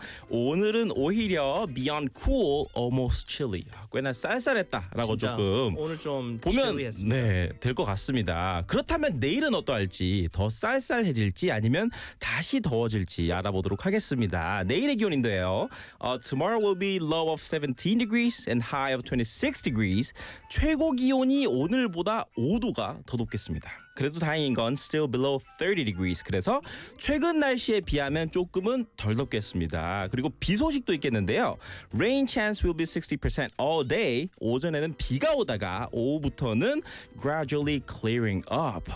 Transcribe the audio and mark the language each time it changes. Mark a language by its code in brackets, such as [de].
[ko] 오늘은 오히려 [en] beyond cool, almost chilly. [ko] 꽤나 쌀쌀했다라고 진짜, 조금 오늘 좀 보면 네, 될 것 같습니다. 그렇다면 내일은 어떠할지 더 쌀쌀해질지 아니면 다시 더워질지 알아보도록 하겠습니다. 내일의 기온인데요. [en] Tomorrow will be low of 17 degrees and high of 26 degrees. [ko] 최고 기온이 오늘보다 5도가 더 높겠습니다. 그래도 다행인 건 [en] still below 30 degrees. [ko] 그래서 최근 날씨에 비하면 조금은 덜 덥겠습니다. 그리고 비 소식도 있겠는데요. [en] Rain chance will be 60% all day. [ko] 오전에는 비가 오다가 오후부터는 [en] gradually clearing up.